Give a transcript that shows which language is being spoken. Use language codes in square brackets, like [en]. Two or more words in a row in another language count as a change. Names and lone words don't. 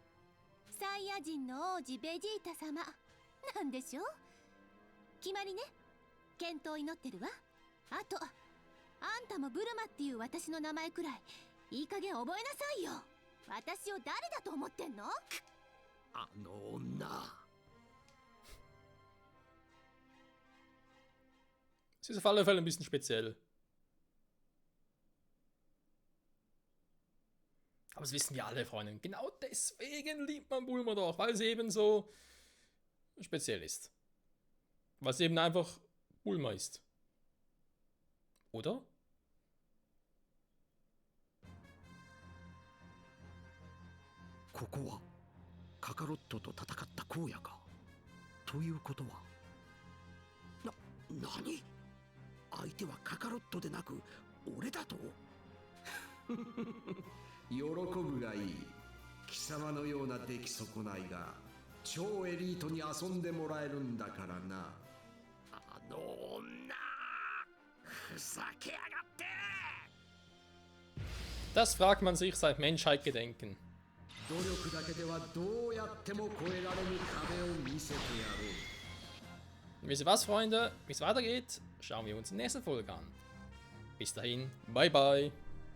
[ja] サイヤ人の王子ベジータ様なんでしょ。決まりね。健闘を祈ってるわ。あとあんたもブルマっていう私の名前くらいいい加減覚えなさいよ。私を誰だと思ってんの。あの女。 [de] Es ist auf alle Fälle ein bisschen speziell. Aber das wissen wir alle, Freunde. Genau deswegen liebt man Bulma doch, weil es eben so speziell ist. Weil es eben einfach Bulma ist. Oder? [ja] ここはカカロットと戦った荒野か。ということは何相手はカカロットでなく俺だと。喜ぶがいい。貴様のような出来損ないが超エリートに遊んでもらえるんだからな。あの女ふざけやがって。 [de] Das fragt man sich seit Menschheitgedenken. [ja] 努力だけではどうやっても越えられぬ壁を見せてやろう。 [de] Wisst ihr was, Freunde? Wie es weitergeht, schauen wir uns in der nächsten Folge an. Bis dahin, bye bye.